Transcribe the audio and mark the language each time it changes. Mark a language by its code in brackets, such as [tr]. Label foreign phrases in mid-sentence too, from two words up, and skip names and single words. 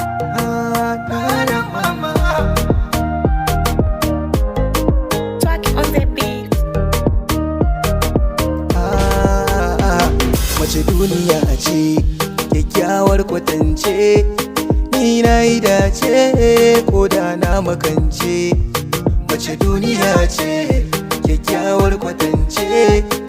[en] Ah, na, na, mama. Track on the beat. [ha] Ah, ah, mace duniya ce, kyakkyawar kwatance. Ni na yi dace, ko da na makance. Mace duniya ce, kyakkyawar kwatance.